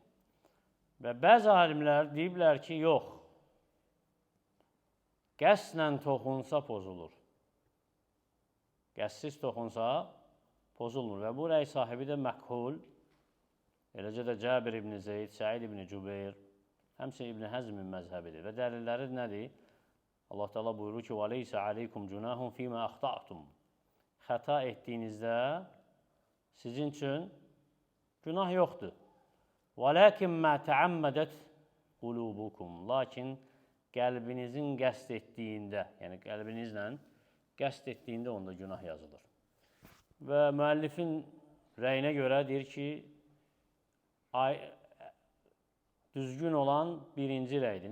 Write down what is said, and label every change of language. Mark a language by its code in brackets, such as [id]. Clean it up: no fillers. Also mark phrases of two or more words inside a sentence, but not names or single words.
[az] Və bəzi alimlər deyiblər ki, yox, qəsdlə toxunsa pozulur. Qəstsiz toxunsa pozulmur və bu rəy sahibi də məqhul, eləcə də Cəbir ibn Zeyd, Səid ibn Cübeyr, həmçinin İbn Həzmin məzhəbidir və dəlilləri nədir? Allah Teala buyurur ki, [ar] وَلَيْسَ عَلَيْكُمْ جُنَاهٌ فِي مَا أَخْطَأْتُمْ [az] Xəta etdiyinizdə sizin üçün günah yoxdur. [ar] وَلَكِنْ مَا تَعَمَّدَتْ قُلُوبُكُمْ [az] Lakin qəlbinizin qəsd etdiyində, yəni qəlbinizlə qəsd etdiyində onda günah yazılır. Və müəllifin rəyinə görə deyir ki, düzgün olan birinci rəydir.